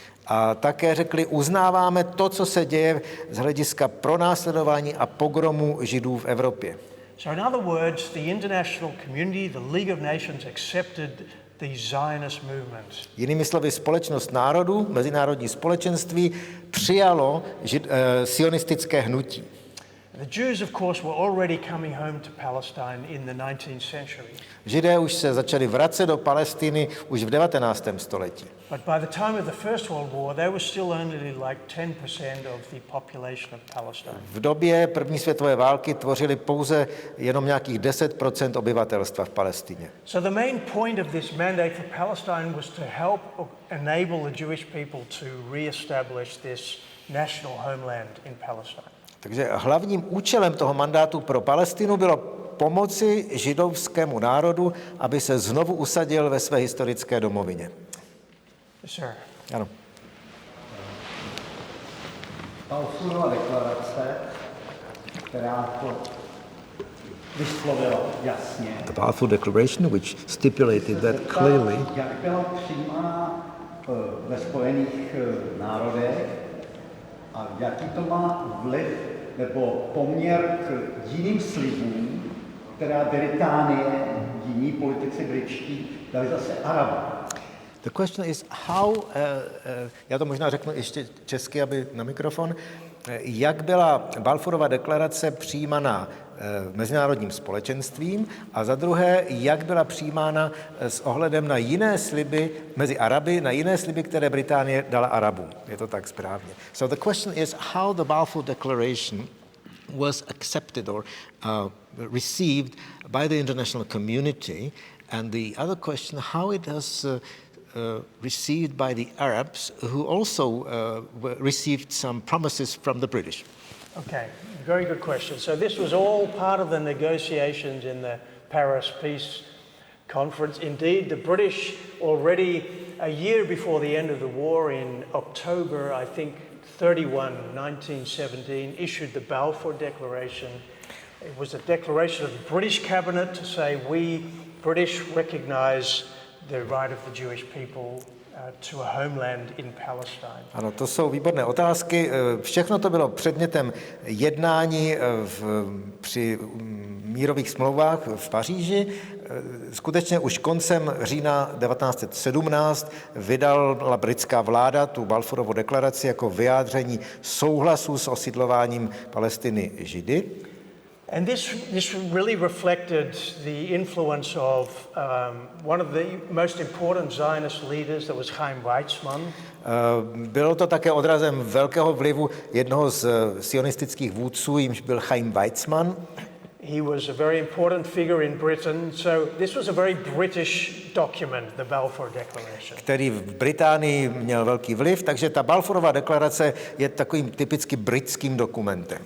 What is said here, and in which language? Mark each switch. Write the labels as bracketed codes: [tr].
[cs] A také řekli, uznáváme to, co se děje z hlediska pronásledování a pogromu Židů v Evropě. [en] So in other words, the international community, the League of Nations accepted the Zionist movement. [cs] Jinými slovy, společnost národů, mezinárodní společenství přijalo sionistické hnutí. [en] The Jews, of course, were already coming home to Palestine in the 19th century. [cs] Židé už se začali vracet do Palestiny už v 19. století. [en] But by the time of the First World War, they were still only like 10% of the population of Palestine. [cs] V době první světové války tvořili pouze jenom nějakých 10% obyvatelstva v Palestině. [en] So the main point of this mandate for Palestine was to help enable the Jewish people to reestablish this national homeland in Palestine. [cs] Takže hlavním účelem toho mandátu pro Palestinu bylo pomoci židovskému národu, aby se znovu usadil ve své historické domovině. [en] Yes, sir. [cs] Ano. Balfourova deklarace, která to vyslovila jasně. [en] The Balfour Declaration, which stipulated that clearly. [cs] Jak byla přijímána ve Spojených národech a jaký to má vliv nebo poměr k jiným slibům, která Británie, jiní politici britští, dali zase Arabům. [en] The question is how, [cs] já to možná řeknu ještě česky, aby na mikrofon, jak byla Balfourova deklarace přijímána mezinárodním společenstvím a za druhé, jak byla přijímána s ohledem na jiné sliby mezi Araby, na jiné sliby, které Británie dala Arabům. Je to tak správně. [en] So the question is how the Balfour Declaration was accepted or received by the international community, and the other question, how it was received by the Arabs, who also received some promises from the British. Okay, very good question. So this was all part of the negotiations in the Paris Peace Conference. Indeed, the British already a year before the end of the war, in October, I think 31, 1917, issued the Balfour Declaration. It was a declaration of the British cabinet to say we, British, recognize the right of the Jewish people to a homeland in Palestine. [cs] Ano, to jsou výborné otázky. Všechno to bylo předmětem jednání při mírových smlouvách v Paříži. Skutečně už koncem října 1917 vydala britská vláda tu Balfourovu deklaraci jako vyjádření souhlasu s osidlováním Palestiny Židy. [en] And this really reflected the influence of one of the most important Zionist leaders, that was Chaim Weizmann. [cs] Bylo to také odrazem velkého vlivu jednoho z sionistických vůdců, jímž byl Chaim Weizmann. [en] He was a very important figure in Britain, so this was a very British document, the Balfour Declaration. [cs] Který v Británii měl velký vliv, takže ta Balfourova deklarace je takovým typicky britským dokumentem.